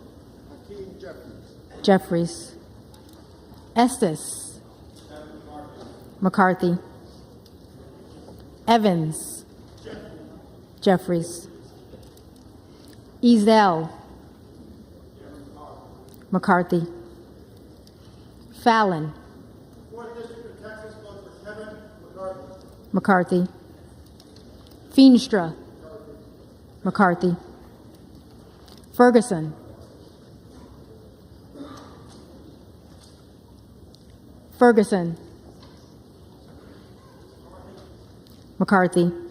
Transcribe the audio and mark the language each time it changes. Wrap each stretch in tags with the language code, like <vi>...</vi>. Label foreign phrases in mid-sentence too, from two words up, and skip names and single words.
<en>Jeffries. Estes. McCarthy. Evans. Jeffries. Ezel. McCarthy. Fallon. Fourth District of Texas votes for Kevin McCarthy. McCarthy. Feenstra. McCarthy. Ferguson. Ferguson. McCarthy.</en>